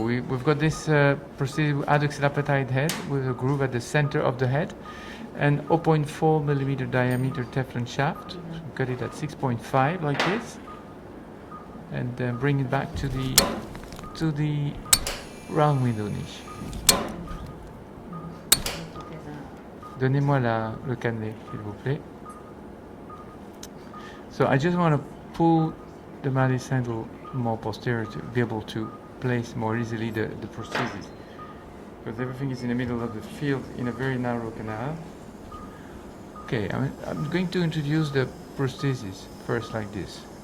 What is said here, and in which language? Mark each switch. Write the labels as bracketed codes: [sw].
[en] We've got this prosthesis adductor head with a groove at the center of the head and 0.4 millimeter diameter Teflon shaft. So cut it at 6.5 like this, and then bring it back to the round window niche. [fr] Donnez-moi le cannelé, s'il vous plaît. [en] So I just want to pull the Malleus handle more posterior to be able to place more easily the prosthesis, because everything is in the middle of the field in a very narrow canal. Okay, I'm going to introduce the prosthesis first like this.